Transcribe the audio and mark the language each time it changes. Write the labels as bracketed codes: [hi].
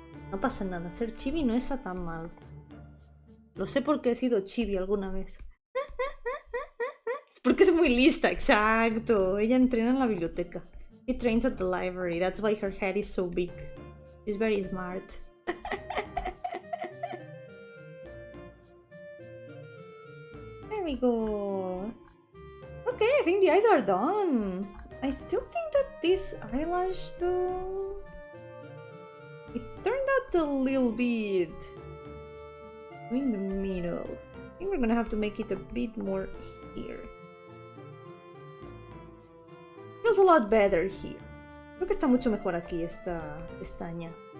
[es] No pasa nada, ser chibi no está tan mal. Lo sé porque he sido chibi alguna vez. Es porque es muy lista, exacto. Ella entrena en la biblioteca. [en] She trains at the library, that's why her head is so big. She's very smart. There we go. Okay, I think the eyes are done. I still think that this eyelash though... It turned out a little bit in the middle. I think we're gonna have to make it a bit more here. Feels a lot better here. [es] Creo que está mucho mejor aquí esta pestaña.